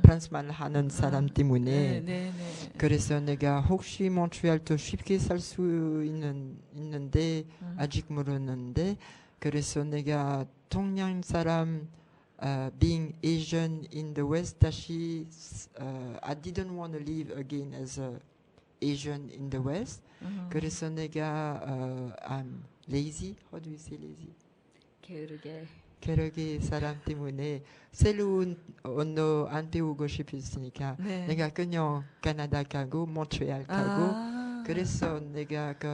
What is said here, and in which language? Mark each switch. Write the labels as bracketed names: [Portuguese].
[Korean] 프랑스말 하는 사람 때문에. 네. 네. 그래서 내가 혹시 몬트리알 더 쉽게 살 수 있는데 아직 모르는데 그래서 내가 동양 사람 [English] being Asian in the West [Korean] 다시 [English] I didn't want to live again as a Asian in the West. [Korean] 그래서 내가 [English] I'm lazy. How do you say lazy? [Korean] 게으르게 사람 때문에 새로운 언어 안 배우고 싶었으니까 네. 내가 그냥 캐나다 가고 몬트리알 가고 그래서 내가